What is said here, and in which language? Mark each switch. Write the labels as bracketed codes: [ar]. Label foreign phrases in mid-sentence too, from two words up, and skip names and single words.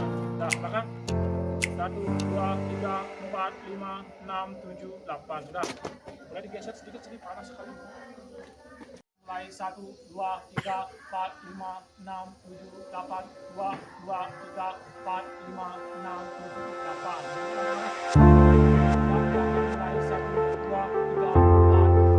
[id] Dah, belakang. Satu, dua, tiga, empat, lima, enam, tujuh, delapan. Sudah. Boleh digeser sedikit, sini panas sekali. Mulai 1, 2, 3, 4, 5, 6, 7, 8, 2, 2, 3, 4, 5, 6, 7, 8. Mulai 1, 2, 3, 4,